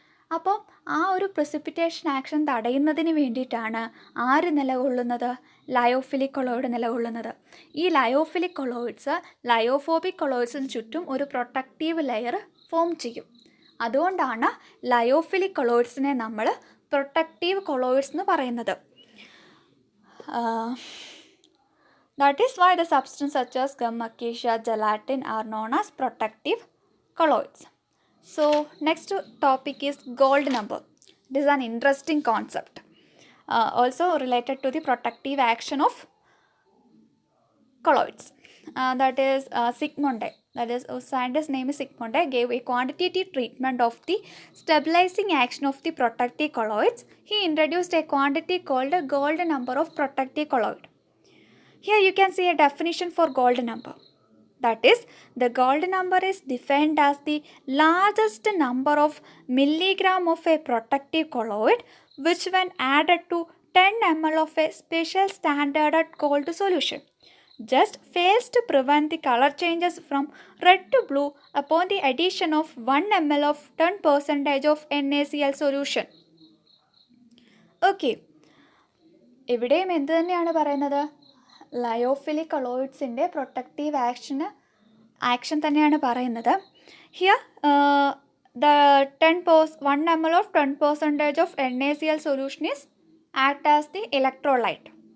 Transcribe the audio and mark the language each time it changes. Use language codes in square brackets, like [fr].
[ml] അപ്പോൾ ആ ഒരു പ്രിസിപ്പിറ്റേഷൻ ആക്ഷൻ തടയുന്നതിന് വേണ്ടിയിട്ടാണ് ആര് നിലകൊള്ളുന്നത്? ലയോഫിലിക് കൊളോയിഡ് നിലകൊള്ളുന്നത്. ഈ ലയോഫിലിക് കൊളോയിഡ്സ് ലയോഫോബിക് കൊളോയിഡ്സിന് ചുറ്റും ഒരു പ്രൊട്ടക്റ്റീവ് ലെയർ ഫോം ചെയ്യും. അതുകൊണ്ടാണ് ലയോഫിലിക് കൊളോയിഡ്സിനെ നമ്മൾ പ്രൊട്ടക്റ്റീവ് കൊളോയിഡ്സ് എന്ന് പറയുന്നത്. [en] That is why the substance such as gum, acacia, gelatin are known as protective colloids. So next topic is gold number. This is an interesting concept. Also related to the protective action of colloids. That is Sigmund. That is scientist name is Sigmund gave a quantitative treatment of the stabilizing action of the protective colloids. He introduced a quantity called a gold number of protective colloid. Here you can see a definition for gold number. That is, the gold number is defined as the largest number of milligram of a protective colloid which when added to 10 ml of a special standard gold solution just fails to prevent the color changes from red to blue upon the addition of 1 ml of 10% of NaCl solution. [ml] Okay, ഇവിടെയും എന്ത് തന്നെയാണ് പറയുന്നത്? Lyophilic കൊളോയിഡ്സിൻ്റെ protective action തന്നെയാണ് പറയുന്നത്. [en] Here the 1 ml of 10% of NaCl solution is act as the electrolyte.